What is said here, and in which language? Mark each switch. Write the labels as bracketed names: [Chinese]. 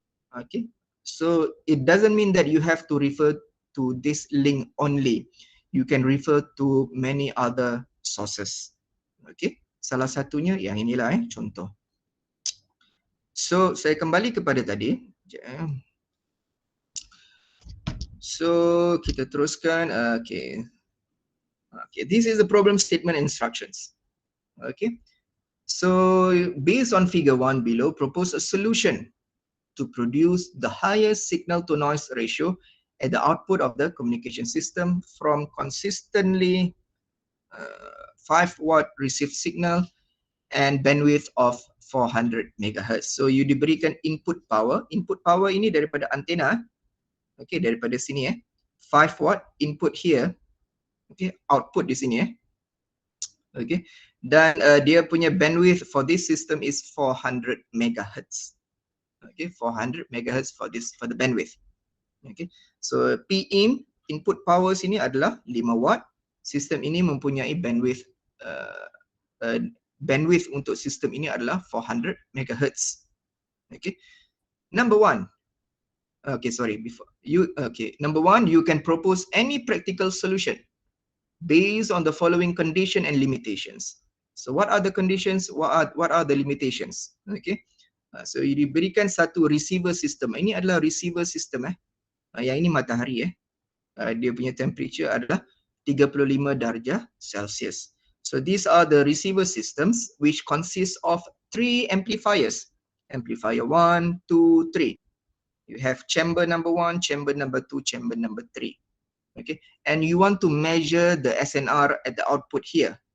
[English] Okay, so it doesn't mean that you have to refer to this link only. You can refer to many other sources. [Malay] Okay, salah satunya yang inilah contoh. So saya kembali kepada tadi. So kita teruskan. [English] Okay, this is the problem statement instructions. Okay, so based on figure 1 below, propose a solution to produce the highest signal to noise ratio at the output of the communication system from consistently 5 watt received signal and bandwidth of 400 MHz. [Malay] So you diberikan input power. Input power ini daripada antena. Okay, daripada sini 5 watt input here. Okay, output di sini Okay, dan dia punya bandwidth [English] for this system is 400 MHz. Okay, 400 MHz for the bandwidth. Okay, so Pin input power sini adalah 5 watt. [Malay] Sistem ini mempunyai bandwidth bandwidth untuk sistem ini adalah 400 MHz. [English] Okay, number 1. Okay, sorry. Number 1, you can propose any practical solution based on the following condition and limitations. So what are the conditions? What are the limitations? [Malay] Okay. So diberikan satu receiver system. Ini adalah receiver system yang ini matahari dia punya temperature adalah 35 darjah Celsius. [English] So these are the receiver systems which consist of 3 amplifiers. Amplifier 1, 2, 3. You have chamber number 1, chamber number 2, chamber number 3. Okay, and you want to measure the SNR at the output here.